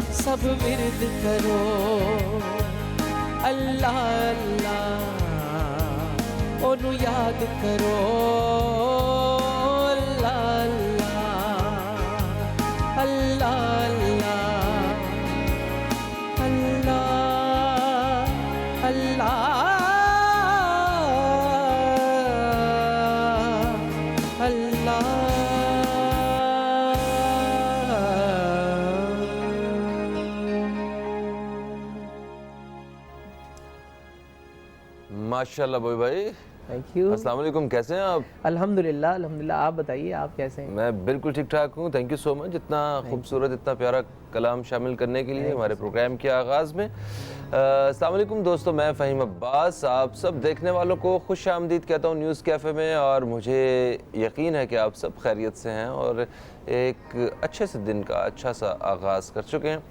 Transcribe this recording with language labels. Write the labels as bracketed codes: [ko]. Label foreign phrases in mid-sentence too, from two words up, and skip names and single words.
[pa] سب وِرد کرو اللہ اللہ، اونوں یاد کرو اللہ اللہ اللہ اللہ اللہ اللہ. [ur] ماشاءاللہ بھائی, [en] Thank you. [ar] السلام عليكم, [ur] کیسے ہیں آپ? [ar] الحمد لله الحمد لله, [ur] آپ بتائیے آپ کیسے ہیں? میں بالکل ٹھیک ٹھاک ہوں, [en] thank you so much [ur] اتنا خوبصورت اتنا پیارا کلام شامل کرنے کے لیے ہمارے پروگرام کے آغاز میں. [ar] السلام عليكم [ur] دوستوں، میں فہیم عباس آپ سب دیکھنے والوں کو خوش آمدید کہتا ہوں نیوز کیفے میں، اور مجھے یقین ہے کہ آپ سب خیریت سے ہیں اور ایک اچھے سے دن کا اچھا سا آغاز کر چکے ہیں.